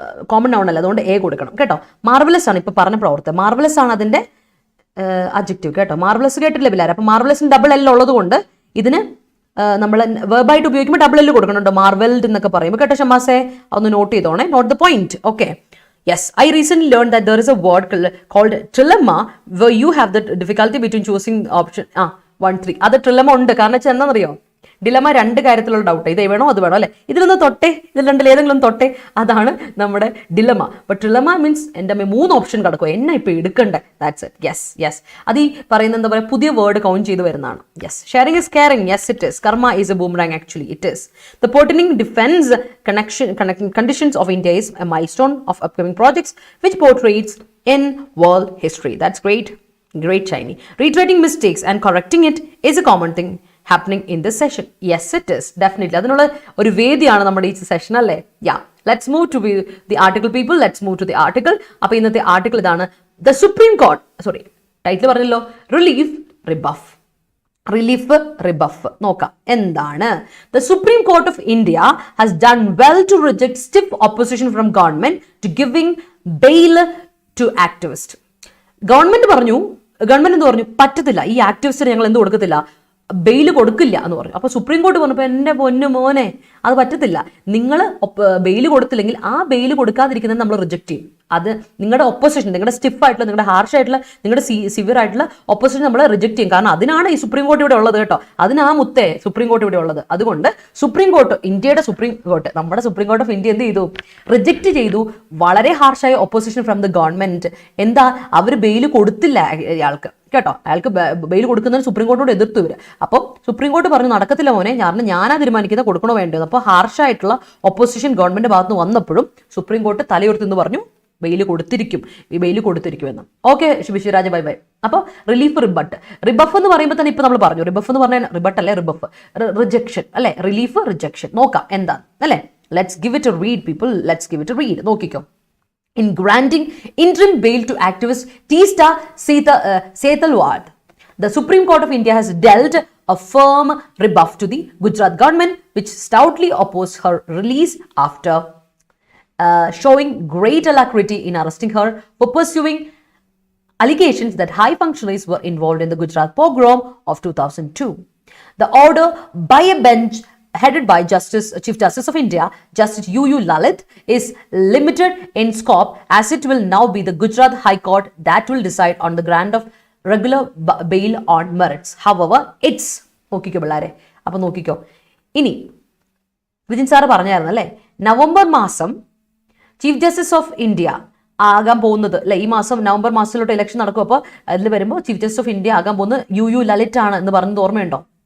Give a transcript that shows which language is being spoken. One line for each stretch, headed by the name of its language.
Malayalam: Common noun അല്ല, അതുകൊണ്ട് A കൊടുക്കണം കേട്ടോ. മാർവലസ് ആണ് ഇപ്പൊ പറഞ്ഞ പ്രവർത്തനം. മാർവലസ് ആണ് അതിന്റെ അഡ്ജക്റ്റീവ് കേട്ടോ. മാർവലസ് കേട്ടിട്ടില്ല പിള്ളേർ. അപ്പൊ മാർവലസിന് ഡബിൾ എൽ ഉള്ളത് കൊണ്ട് ഇതിന് നമ്മൾ വെർബായിട്ട് ഉപയോഗിക്കുമ്പോൾ ഡബിൾ എൽ കൊടുക്കണുണ്ടോ, മാർവൽഡ് എന്നൊക്കെ പറയുമ്പോൾ കേട്ടോ. ഷമാസെ ഒന്ന് not ചെയ്തോണേ, not the point. Okay.
English: Yes, I recently learned that there is a word called trilemma where you have the difficulty between choosing option 1, 3.
Malayalam: അത് trilemma ഉണ്ട്. കാരണം വെച്ചാൽ എന്താണെന്നറിയോ, ഡിലമ രണ്ട് കാര്യത്തിലുള്ള ഡൗട്ട്. ഇത് വേണോ അത് വേണോ അല്ലേ, ഇതിലൊന്ന് തൊട്ടേ, ഇതിൽ രണ്ടിൽ ഏതെങ്കിലും തൊട്ടേ, അതാണ് നമ്മുടെ ഡിലമ. ബട്ട് ട്രിലമ മീൻസ് എൻ്റെ 3 ഓപ്ഷൻ കിടക്കും, എന്നെ ഇപ്പൊ എടുക്കണ്ടേ. That's it. Yes yes. അത് ഈ പറയുന്നത് എന്താ പറയുക, പുതിയ വേർഡ് കൗണ്ട് ചെയ്ത് വരുന്നതാണ്.
English: Yes. Sharing is caring. Yes it is. Karma is a boomerang. Actually it is. The pertaining defense conditions of India is a milestone of upcoming projects which portrays in world history. That's great. Great, Shiny. Reiterating mistakes and correcting it is a common thing happening in this session. Yes, it is. Definitely.
Malayalam: അതിനുള്ള ഒരു വേദിയാണ് നമ്മുടെ ഈ session അല്ലേ.
English: Yeah. Let's move to the article, people. Let's move to the article.
Malayalam: അപ്പോൾ ഇന്നത്തെ article ഇതാണ്. The Supreme Court, title പറഞ്ഞല്ലോ, റിലീഫ് റിബഫ്. റിലീഫ് റിബഫ് നോക്കാം എന്താണ്.
English: The Supreme Court of India has done well to reject stiff opposition from government to giving bail to activists.
Malayalam: Government എന്ത് പറഞ്ഞു, പറ്റത്തില്ല, ഈ ആക്ടിവിസ്റ്റിന് ഞങ്ങൾ എന്ത് കൊടുക്കത്തില്ല, ബെയിൽ കൊടുക്കില്ല എന്ന് പറഞ്ഞു. അപ്പോൾ സുപ്രീം കോടതി പറഞ്ഞപ്പോൾ എൻ്റെ പൊന്നു മോനെ അത് പറ്റത്തില്ല, നിങ്ങൾ ബെയിൽ കൊടുത്തില്ലെങ്കിൽ ആ ബെയിൽ കൊടുക്കാതിരിക്കുന്നത് നമ്മൾ റിജക്റ്റ് ചെയ്യും. അത് നിങ്ങളുടെ ഒപ്പോസിഷൻ, നിങ്ങളുടെ സ്റ്റിഫായിട്ടുള്ള, നിങ്ങളുടെ ഹാർഷ് ആയിട്ടുള്ള, നിങ്ങളുടെ സിവിയർ ആയിട്ടുള്ള ഒപ്പോസിഷൻ നമ്മൾ റിജക്റ്റ് ചെയ്യും. കാരണം അതിനാണ് ഈ സുപ്രീം കോർട്ട് ഇവിടെ ഉള്ളത് കേട്ടോ. അതിനാ മുത്തേ സുപ്രീം കോർട്ട് ഇവിടെ ഉള്ളത്. അതുകൊണ്ട് സുപ്രീം കോർട്ട്, ഇന്ത്യയുടെ സുപ്രീം കോർട്ട്, നമ്മുടെ സുപ്രീം കോർട്ട് ഓഫ് ഇന്ത്യ എന്ത് ചെയ്തു, റിജക്റ്റ് ചെയ്തു വളരെ ഹാർഷായ ഒപ്പോസിഷൻ ഫ്രം ദ ഗവൺമെന്റ്. എന്താ, അവർ ബെയിൽ കൊടുത്തില്ല അയാൾക്ക് കേട്ടോ. അയാൾക്ക് ബെയിൽ കൊടുക്കുന്നതിന് സുപ്രീം കോർട്ടിനോട് എതിർത്തു വരിക. അപ്പോൾ സുപ്രീം കോർട്ട് പറഞ്ഞു നടക്കത്തില്ല മോനെ, ഞാനാ തീരുമാനിക്കുന്നത് കൊടുക്കണോ വേണ്ടത്. അപ്പോൾ ഹാർഷായിട്ടുള്ള ഒപ്പോസിഷൻ ഗവൺമെന്റ് ഭാഗത്ത് നിന്ന് വന്നപ്പോഴും സുപ്രീം കോർട്ട് തലയുയർത്തിന്ന് പറഞ്ഞു bail കൊടുത്തിരിക്കും, bail കൊടുത്തിരിക്കുമെന്ന്. Okay വിശ്വരാജ, bye bye. അപ്പോൾ റിലീഫ് റിബട്ട്. റിബഫ് എന്ന് പറയുമ്പോൾ തന്നെ ഇപ്പൊ നമ്മൾ പറഞ്ഞു, റിബഫ് എന്ന് പറഞ്ഞാൽ റിബട്ട് അല്ലേ, റിബഫ് റിജക്ഷൻ അല്ലെ, റിലീഫ് റിജക്ഷൻ. നോക്കാം എന്താണ് അല്ലെ. Let's give it A read, people. Let's give it A read. നോക്കിക്കോ.
English: In granting interim bail to activist Teesta Setalwad, the Supreme Court of India has dealt a firm rebuff to the Gujarat government, which stoutly opposed her release after showing great alacrity in arresting her for pursuing allegations that high functionaries were involved in the Gujarat pogrom of 2002. The order by a bench headed by Chief Justice of India, Justice U.U. Lalit, is limited in scope as it will now be the Gujarat High Court that will decide on the grant of regular bail on merits.
Malayalam: However, it's നോക്കിക്കോ പിള്ളേരെ. അപ്പം നോക്കിക്കോ, ഇനി Vijin sir പറഞ്ഞായിരുന്നു അല്ലേ, November മാസം chief justice of India ആകാൻ പോകുന്നത് അല്ലെ, ഈ മാസം നവംബർ മാസത്തിലോട്ട് ഇലക്ഷൻ നടക്കും. അപ്പോൾ അതിൽ വരുമ്പോൾ ചീഫ് ജസ്റ്റിസ് ഓഫ് ഇന്ത്യ ആകാൻ പോകുന്നത് U.U. ലളിത് ആണ് എന്ന് പറഞ്ഞത് ഓർമ്മയുണ്ടോ?